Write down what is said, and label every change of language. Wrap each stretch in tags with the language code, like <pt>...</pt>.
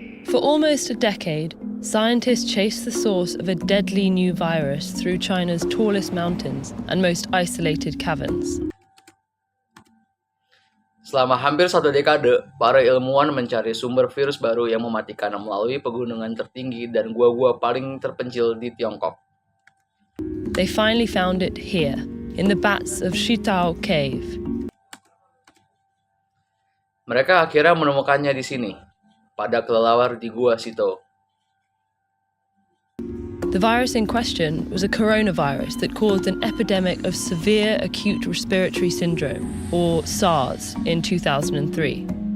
<en>For almost a decade, scientists chased the source of a deadly new virus through China's tallest mountains and most isolated caverns.</en> <id>Selama hampir satu dekade, para ilmuwan mencari sumber virus baru yang mematikan melalui pegunungan tertinggi dan gua-gua paling terpencil di Tiongkok.</id> <en>They finally found it here, in the bats of Shitao Cave.</en> <id>Mereka akhirnya menemukannya di sini, pada kelelawar di Gua Sito.</id> <en>The virus in question was a coronavirus that caused an epidemic of severe acute respiratory syndrome, or SARS, in 2003.</en>